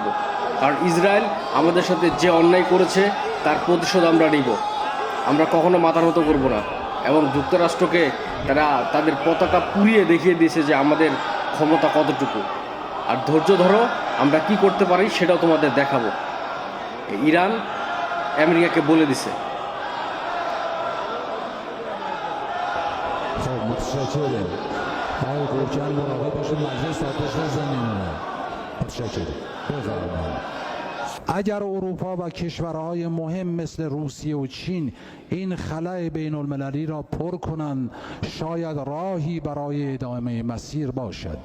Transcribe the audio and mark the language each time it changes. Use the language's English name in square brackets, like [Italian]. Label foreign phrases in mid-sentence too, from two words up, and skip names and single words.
[Bangla] কারণ ইসরায়েল আমাদের সাথে যে অন্যায় করেছে তার প্রতিশোধ আমরা নিব, আমরা কখনো মাথা নত করব না। এবং যুক্তরাষ্ট্রকে তারা তাদের পতাকা পুড়িয়ে দেখিয়ে দিয়েছে যে আমাদের ক্ষমতা কতটুকু। আর ধৈর্য ধরো, আমরা কি করতে পারি সেটাও তোমাদের দেখাবো। ইরান আমেরিকাকে বলে দিছে। [Persian] خب متشکرم آقای قوچن مراقب باشید مجلس آتش نمیمونه. متشکرم بفرمایید. اگر اروپا و کشورهای مهم مثل روسیه و چین این خلأ بین المللی را پر کنند شاید راهی برای ادامه مسیر باشد.